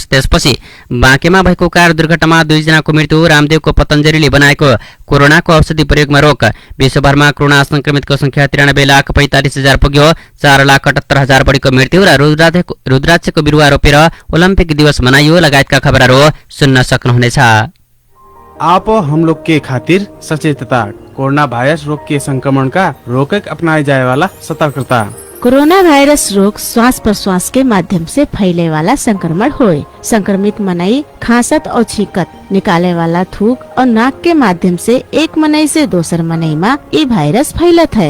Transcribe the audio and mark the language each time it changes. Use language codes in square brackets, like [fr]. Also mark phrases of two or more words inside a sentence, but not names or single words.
[ne] त्यसपछि बाँकेमा भएको कार दुर्घटनामा 2 जनाको मृत्यु। रामदेवको पतञ्जलिले बनाएको कोरोनाको औषधि प्रयोगमा रोक। विश्वभरमा कोरोना संक्रमितको संख्या 93,45,000 पुग्यो। 4,78,000 बढीको मृत्यु र रुद्राक्षको बिरुवा रोपेर ओलम्पिक दिवस मनाइयो लगायतका खबरहरू सुन्न सक्नुहुनेछ। [awa] आप हम लोग के खातिर सचेतता, कोरोना वायरस रोग के संक्रमण का रोकक अपनाए जाए वाला सतर्कता। कोरोना वायरस रोग श्वास प्रश्वास के माध्यम से फैले वाला संक्रमण होय। संक्रमित मनाई खांसत और छींकत निकाले वाला थूक और नाक के माध्यम से एक मनई से दोसर मनई में ये वायरस फैलत है।